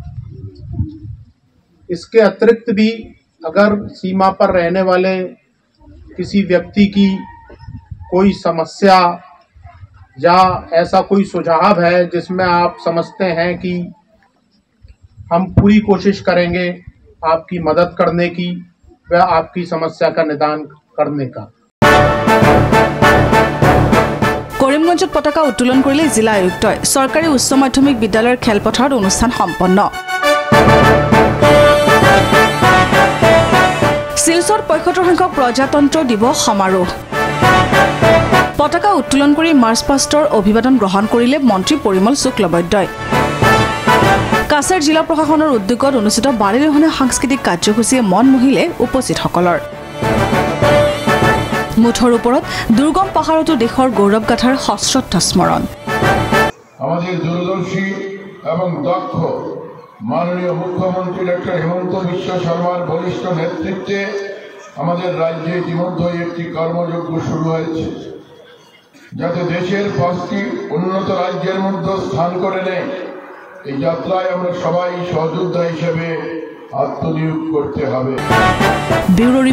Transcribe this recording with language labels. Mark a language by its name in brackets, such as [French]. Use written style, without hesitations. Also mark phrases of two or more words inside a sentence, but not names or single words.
[Hindi] इसके अतिरिक्त भी अगर सीमा पर रहने वाले किसी व्यक्ति की कोई समस्या या ऐसा कोई सुझाव है जिसमें आप समझते हैं कि हम पूरी कोशिश करेंगे आपकी मदद करने की व आपकी समस्या का निदान करने का [Assamese] কৰিমগঞ্জত পতাকা উত্তোলন কৰিলে জিলা আয়ুক্তই চৰকাৰী উচ্চ মাধ্যমিক বিদ্যালয়ৰ খেলপথাৰত অনুষ্ঠান সম্পন্ন শিলচৰত ৭৫ সংখ্যক প্ৰজাতন্ত্ৰ দিৱস সমাৰোহ পতাকা উত্তোলন কৰি মাৰ্চ পাষ্টৰ অভিবাদন গ্ৰহণ কৰিলে মন্ত্ৰী পৰিমল শুক্লবৈদ্যই কাছাৰ জিলা প্ৰশাসনৰ উদ্যোগত অনুষ্ঠিত বাৰেৰহণীয়া সাংস্কৃতিক কাৰ্যসূচীয়ে মন মোহিলে উপস্থিতসকলৰ মুঠৰ ওপৰত দুৰ্গম পাহাৰতো দেশৰ গৌৰৱ গাথাৰ সশ্ৰদ্ধ স্মৰণ [Bangla] আমাদের দূরদর্শী এবং দক্ষ মাননীয় মুখ্যমন্ত্রী ডক্টর হিমন্ত বিশ্ব শর্মার বলিষ্ঠ নেতৃত্বে আমাদের রাজ্যে ইতিমধ্যে একটি কর্মযজ্ঞ শুরু হয়েছে যাতে দেশের ৫টি উন্নত রাজ্যের মধ্যে স্থান করে নেয় এই যাত্রায় আমরা সবাই সহযোদ্ধা হিসেবে আত্মনিয়োগ করতে হবে